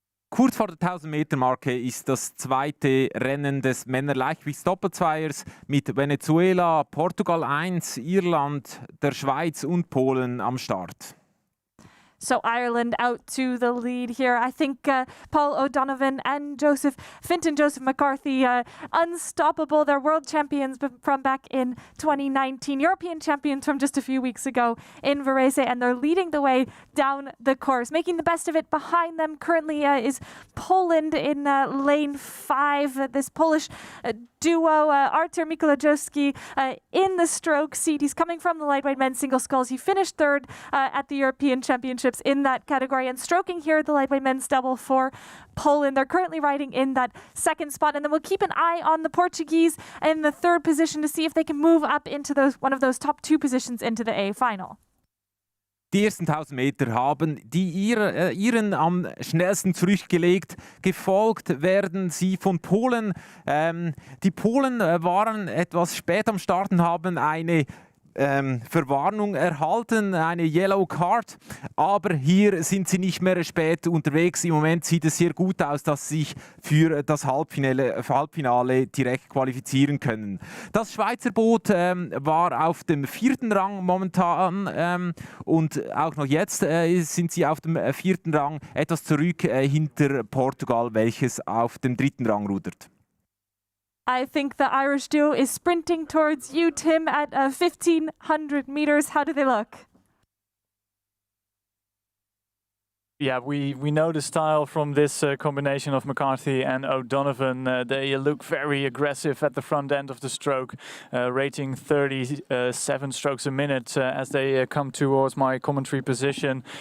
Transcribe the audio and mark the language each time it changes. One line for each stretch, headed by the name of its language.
German: Kurz vor der 1000-Meter-Marke ist das zweite Rennen des Männer-Leichtgewichts-Doppelzweiers mit Venezuela, Portugal 1, Irland, der Schweiz und Polen am Start.
English: So Ireland out to the lead here. I think Paul O'Donovan and Joseph McCarthy, unstoppable. They're world champions from back in 2019, European champions from just a few weeks ago in Varese, and they're leading the way down the course. Making the best of it behind them currently is Poland in lane 5. This Polish duo, Artur Mikolajewski in the stroke seat. He's coming from the lightweight men's single sculls. He finished third at the European Championships in that category, and stroking here the lightweight men's double for Poland. They're currently riding in that second spot, and then we'll keep an eye on the Portuguese in the third position to see if they can move up into one of those top 2 positions into the A final.
German: Die ersten 1000 Meter haben die Iren am schnellsten zurückgelegt. Gefolgt werden sie von Polen. Die Polen waren etwas spät am Starten, haben eine Verwarnung erhalten, eine Yellow Card, aber hier sind sie nicht mehr spät unterwegs. Im Moment sieht es sehr gut aus, dass sie sich für das Halbfinale direkt qualifizieren können. Das Schweizer Boot war auf dem 4. Rang momentan und auch noch jetzt sind sie auf dem 4. Rang, etwas zurück hinter Portugal, welches auf dem 3. Rang rudert.
English: I think the Irish duo is sprinting towards you, Tim, at 1,500 meters. How do they look? Yeah, we know the style from this combination of McCarthy and O'Donovan. They look very aggressive at the front end of the stroke, rating 37 strokes a minute as they come towards my commentary position.